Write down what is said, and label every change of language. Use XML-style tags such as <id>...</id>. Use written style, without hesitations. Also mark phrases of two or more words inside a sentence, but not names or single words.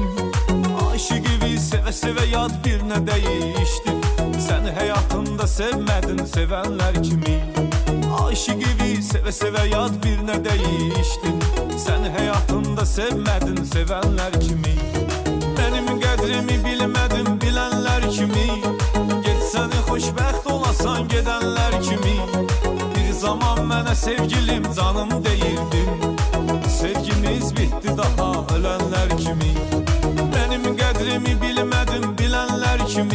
<tr>Ayşe gibi seve seve yad birine değiştin. Sen hayatında sevmedin sevenler kimi. Ayşe gibi seve seve yad birine değiştin. Sen hayatında sevmedin sevenler kimi. Benim qədrimi bilmedin bilenler kimi.</tr> <az>Geçsəni xoşbəxt olasan gedenler kimi. Bir zaman mənə sevgilim canım deyirdin.</az> <tr>Sevgimiz bitti daha ölenler kimi. Benim qədrimi bilmedin bilenler kimi.</tr>